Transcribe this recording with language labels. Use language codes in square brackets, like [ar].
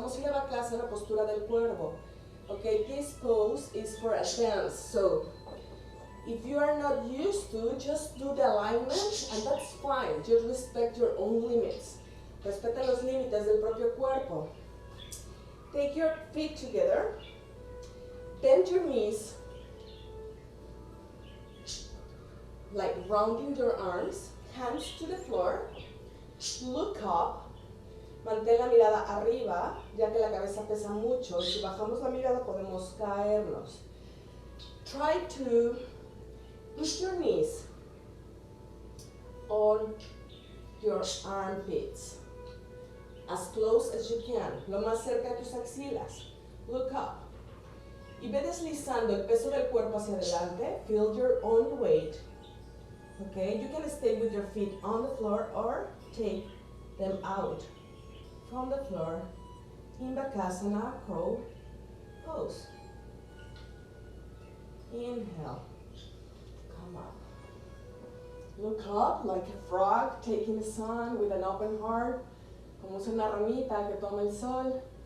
[es] Vamos a ir a la clase en la postura del cuervo. [en] Okay, this pose is for advanced, so if you are not used to, just do the alignment and that's fine. Just respect your own limits. [es] Respeta los límites del propio cuerpo. [en] Take your feet together. Bend your knees. Like rounding your arms. Hands to the floor. Look up. [es] Mantén la mirada arriba, ya que la cabeza pesa mucho. Y si bajamos la mirada podemos caernos. [en] Try to put your knees on your armpits. As close as you can, [es] lo más cerca de tus axilas. [en] Look up. [es] Y ve deslizando el peso del cuerpo hacia adelante. [en] Feel your own weight. Okay, you can stay with your feet on the floor or take them out from the floor in Bakasana, crow pose. Inhale. Come up. Look up like a frog taking the sun with an open heart. [es] Como si una ramita que toma el sol.